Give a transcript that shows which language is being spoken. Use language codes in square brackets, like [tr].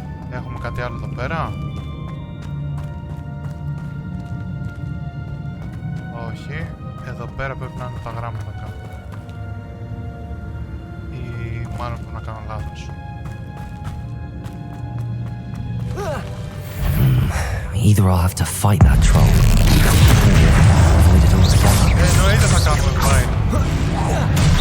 [el] Έχουμε κάτι άλλο εδώ πέρα. Όχι. Εδώ πέρα πρέπει να είναι τα γράμματα κάπου. Ή μάλλον πρέπει να κάνω λάθος. [en] Either I'll have to fight that troll, or avoid it altogether. [el] Εννοείται θα κάνουμε fight.